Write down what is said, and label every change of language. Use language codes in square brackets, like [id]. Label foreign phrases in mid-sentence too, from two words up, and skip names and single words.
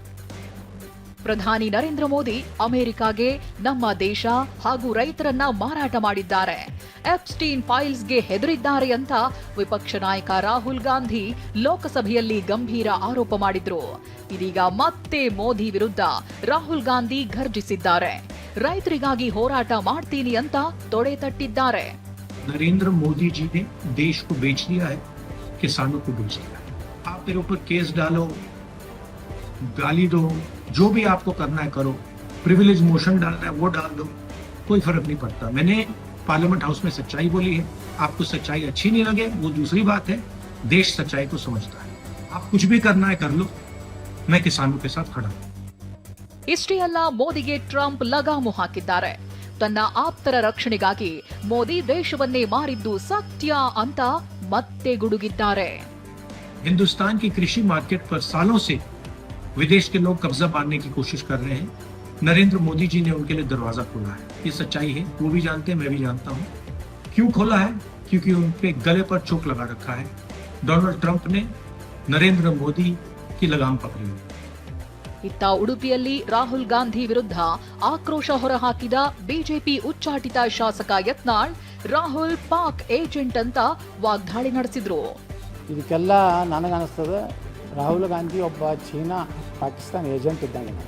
[kn] ಪ್ರಧಾನಿ ನರೇಂದ್ರ ಮೋದಿ ಅಮೆರಿಕಾಗೆ ನಮ್ಮ ದೇಶ ಹಾಗೂ ರೈತರನ್ನ ಮಾರಾಟ ಮಾಡಿದ್ದಾರೆ, ಎಪ್ಸ್ಟೀನ್ ಫೈಲ್ಸ್ಗೆ ಹೆದರಿದ್ದಾರೆ ಅಂತ ವಿಪಕ್ಷ ನಾಯಕ ರಾಹುಲ್ ಗಾಂಧಿ ಲೋಕಸಭೆಯಲ್ಲಿ ಗಂಭೀರ ಆರೋಪ ಮಾಡಿದ್ರು. ಇದೀಗ ಮತ್ತೆ ಮೋದಿ ವಿರುದ್ಧ ರಾಹುಲ್ ಗಾಂಧಿ ಘರ್ಜಿಸಿದ್ದಾರೆ. ರೈತರಿಗಾಗಿ ಹೋರಾಟ ಮಾಡ್ತೀನಿ ಅಂತ ತೊಡೆ ತಟ್ಟಿದ್ದಾರೆ. [hi] नरेंद्र मोदी जी ने देश को बेच दिया है, किसानों को बेच दिया है. आप मेरे ऊपर केस डालो, गाली दो, जो भी आपको करना है करो, [en] privilege motion [hi] डालना है वो डाल दो, कोई फर्क नहीं पड़ता. मैंने पार्लियामेंट हाउस में सच्चाई बोली है. आपको सच्चाई अच्छी नहीं लगे वो दूसरी बात है. देश सच्चाई को समझता है. आप कुछ भी करना है कर लो, मैं किसानों के साथ खड़ा हूं. [kn] ಇಷ್ಟೇ ಅಲ್ಲ, ಮೋದಿಗೆ ಟ್ರಂಪ್ ಲಗಾಮು ಹಾಕಿದ್ದಾರೆ. ತನ್ನ ಆಪ್ತರ ರಕ್ಷಣೆಗಾಗಿ ಮೋದಿ ದೇಶವನ್ನೇ ಮಾರಿದ್ದು ಸತ್ಯ ಅಂತ ಮತ್ತೆ ಗುಡುಗಿದ್ದಾರೆ. [hi] हिंदुस्तान की कृषि मार्केट पर सालों से विदेश के लोग कब्जा मारने की कोशिश कर रहे हैं. नरेंद्र मोदी जी ने उनके लिए दरवाजा खोला है. ये सच्चाई है, वो भी जानते हैं, मैं भी जानता हूँ. क्यों खोला है? क्योंकि उनके गले पर चोक लगा रखा है. डोनाल्ड ट्रंप ने नरेंद्र मोदी की लगाम पकड़ी है. [kn] ಇತ್ತ ಉಡುಪಿಯಲ್ಲಿ ರಾಹುಲ್ ಗಾಂಧಿ ವಿರುದ್ಧ ಆಕ್ರೋಶ ಹೊರಹಾಕಿದ ಬಿಜೆಪಿ ಉಚ್ಚಾಟಿತ ಶಾಸಕ ಯತ್ನಾಳ್, ರಾಹುಲ್ ಪಾಕ್ ಏಜೆಂಟ್ ಅಂತ ವಾಗ್ದಾಳಿ ನಡೆಸಿದ್ರು. ಇದಕ್ಕೆಲ್ಲ ನನಗನ್ನಿಸ್ತದೆ ರಾಹುಲ್ ಗಾಂಧಿ ಒಬ್ಬ ಚೀನಾ ಪಾಕಿಸ್ತಾನ ಏಜೆಂಟ್ ಇದ್ದಂಗೆ.